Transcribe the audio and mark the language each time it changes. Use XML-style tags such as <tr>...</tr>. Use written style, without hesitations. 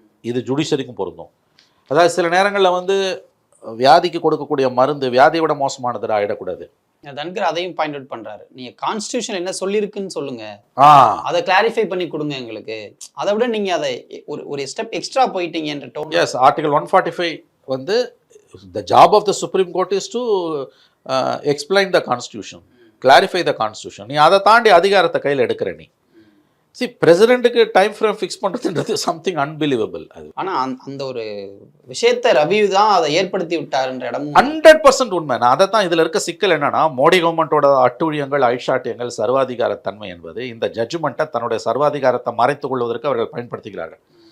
<ta>இது ஜுடிஷரிக்கும் பொருந்தும். அதாவது சில நேரங்களில் வந்து வியாதிக்கு கொடுக்கக்கூடிய மருந்து வியாதியை விட மோசமானது ஆகிடக்கூடாது. தன்கர் அதையும் பாயிண்ட் அவுட் பண்றாரு. நீங்க கான்ஸ்டிடியூஷன் என்ன சொல்லியிருக்குன்னு சொல்லுங்க, அதை கிளாரிஃபை பண்ணி கொடுங்க எங்களுக்கு. அதை விட நீங்க அதை ஒரு ஸ்டெப் எக்ஸ்ட்ரா போயிட்டீங்க என்ற டோன். எஸ், ஆர்டிகல் 145 வந்து</ta> <en>the job of the Supreme Court is to explain the constitution, clarify the constitution.</en> <ta>நீ அதை தாண்டி அதிகாரத்தை கையில் எடுக்கிற நீ. See, பிரசிடென்ட்டுக்கு டைம் ஃப்ரேம் ஃபிக்ஸ் பண்ணுறதுன்றது</ta> <en>Something unbelievable.</en> <ta>அது ஆனால் அந்த ஒரு விஷயத்தை ரவி தான் அதை ஏற்படுத்தி விட்டாருன்ற இடம் 100% உண்மை. நான் அதை தான் இதில் இருக்க சிக்கல் என்னன்னா, மோடி கவர்மெண்ட்டோட அட்டூழியங்கள், அழிச்சாட்டியங்கள், சர்வாதிகாரத்தன்மை என்பது இந்த ஜட்ஜ்மெண்ட்டை தன்னுடைய சர்வாதிகாரத்தை மறைத்து கொள்வதற்கு அவர்கள் பயன்படுத்துகிறார்கள்.</ta>